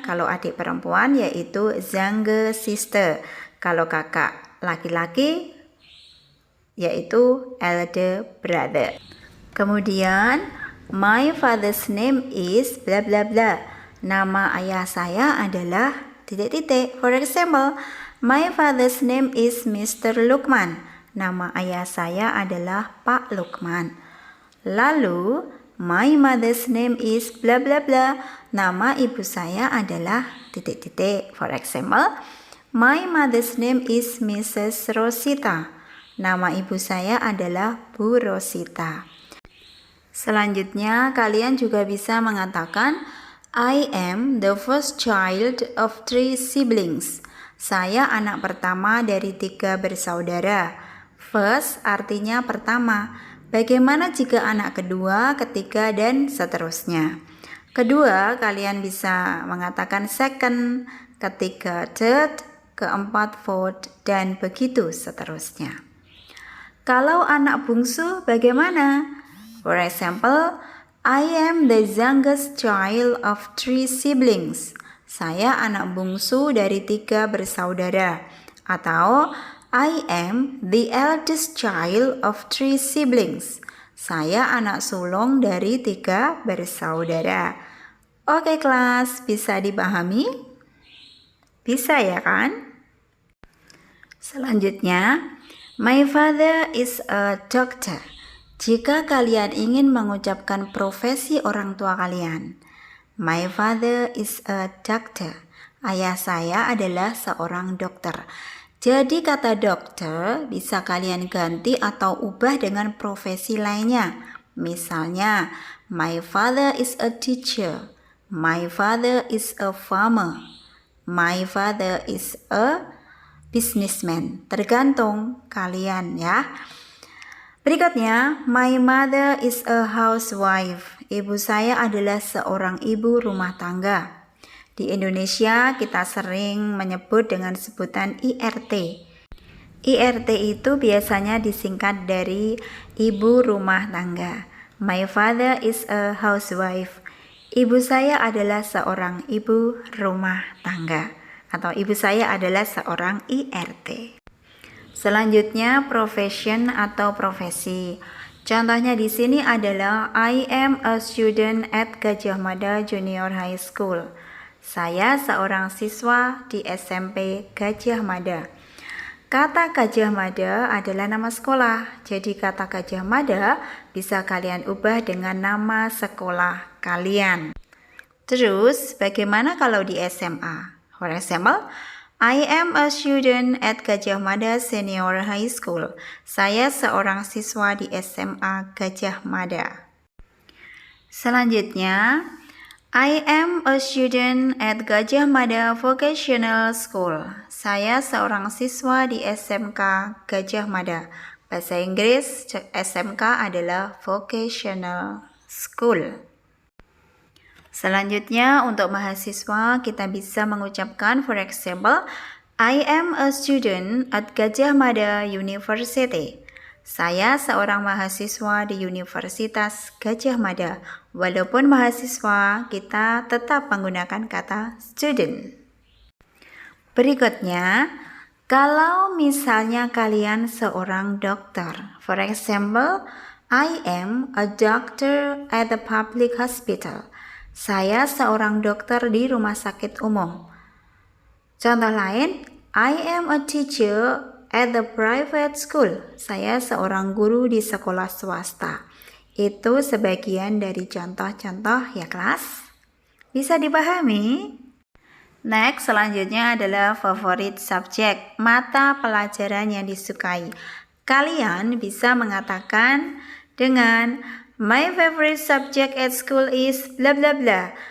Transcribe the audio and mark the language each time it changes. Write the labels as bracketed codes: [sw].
[id] Kalau adik perempuan yaitu [en] younger sister. [id] Kalau kakak laki-laki yaitu [en] elder brother. Kemudian my father's name is bla bla bla. [id] Nama ayah saya adalah titik-titik. [en] For example, my father's name is Mr. Lukman. [id] Nama ayah saya adalah Pak Lukman. Lalu, [en] my mother's name is bla bla [id] bla. Nama ibu saya adalah titik-titik. [en] For example, my mother's name is Mrs. Rosita. [id] Nama ibu saya adalah Bu Rosita. Selanjutnya, kalian juga bisa mengatakan [en] I am the first child of 3 siblings. [id] Saya anak pertama dari 3 bersaudara. First artinya pertama. Bagaimana jika anak kedua, ketiga, dan seterusnya? Kedua, kalian bisa mengatakan second, ketiga third, keempat fourth, dan begitu seterusnya. Kalau anak bungsu bagaimana? [en] For example, I am the youngest child of 3 siblings. [id] Saya anak bungsu dari 3 bersaudara. [en] Atau I am the eldest child of 3 siblings. [id] Saya anak sulung dari 3 bersaudara. Oke kelas, bisa dipahami? Bisa ya kan? [en] Selanjutnya, my father is a doctor. [id] Jika kalian ingin mengucapkan profesi orang tua kalian, [en] my father is a doctor. [id] Ayah saya adalah seorang dokter. Jadi kata dokter bisa kalian ganti atau ubah dengan profesi lainnya. [en] Misalnya, my father is a teacher. My father is a farmer. My father is a businessman. [id] Tergantung kalian ya. Berikutnya, [en] my mother is a housewife. [id] Ibu saya adalah seorang ibu rumah tangga. Di Indonesia kita sering menyebut dengan sebutan IRT. IRT itu biasanya disingkat dari ibu rumah tangga. [en] My father is a housewife. [id] Ibu saya adalah seorang ibu rumah tangga. Atau ibu saya adalah seorang IRT. Selanjutnya profession atau profesi. Contohnya di sini adalah [en] I am a student at Gajah Mada Junior High School. [id] Saya seorang siswa di SMP Gajah Mada. Kata Gajah Mada adalah nama sekolah. Jadi kata Gajah Mada bisa kalian ubah dengan nama sekolah kalian. Terus bagaimana kalau di SMA? [en] For example, I am a student at Gajah Mada Senior High School. [id] Saya seorang siswa di SMA Gajah Mada. [en] Selanjutnya, I am a student at Gajah Mada Vocational School. [id] Saya seorang siswa di SMK Gajah Mada. Bahasa Inggris SMK adalah Vocational School. Selanjutnya untuk mahasiswa kita bisa mengucapkan [en] for example, I am a student at Gajah Mada University. [id] Saya seorang mahasiswa di Universitas Gajah Mada. Walaupun mahasiswa, kita tetap menggunakan kata student. Berikutnya, kalau misalnya kalian seorang dokter. [en] For example, I am a doctor at the public hospital. [id] Saya seorang dokter di rumah sakit umum. [en] Contoh lain, I am a teacher at the private school. [id] Saya seorang guru di sekolah swasta. Itu sebagian dari contoh-contoh ya kelas. Bisa dipahami? Next, selanjutnya adalah favorit subjek, mata pelajaran yang disukai. Kalian bisa mengatakan dengan [en] my favorite subject at school is bla bla bla.